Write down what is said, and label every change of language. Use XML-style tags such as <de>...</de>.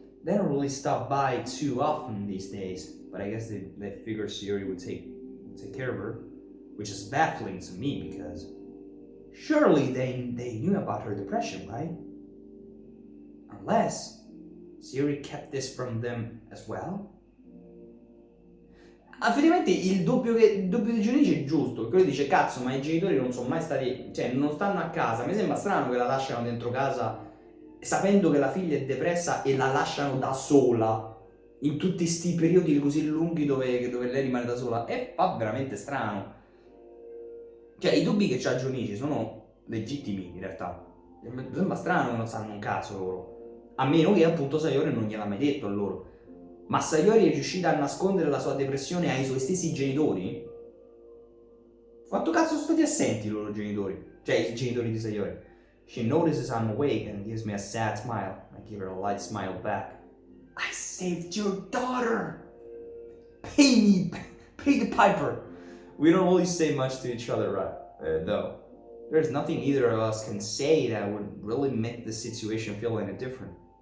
<en>They don't really stop by too often these days, but I guess they figured Sayori would take care of her. which is baffling to me because surely they knew about her depression, right? Unless Sayori kept this from them as well?</en> <it>Effettivamente il dubbio di Junichi è giusto, perché lui dice cazzo, ma i genitori non sono mai stati, cioè non stanno a casa, mi sembra strano che la lasciano dentro casa sapendo che la figlia è depressa e la lasciano da sola in tutti sti periodi così lunghi dove lei rimane da sola, e fa veramente strano. Cioè i dubbi che c'ha Junichi sono legittimi in realtà, mi sembra strano che non sanno un cazzo loro, a meno che appunto Sayori non gliel'ha mai detto a loro. Ma Sayori è riuscita a nascondere la sua depressione ai suoi stessi genitori? Quanto cazzo sono stati assenti i loro genitori? Cioè i genitori di Sayori.</it> <en>She notices I'm awake and gives me a sad smile. I give her a light smile back. I saved your daughter! Pay the piper! We don't really say much to each other, right? Though. There's nothing either of us can say that would really make the situation feel any different.</en>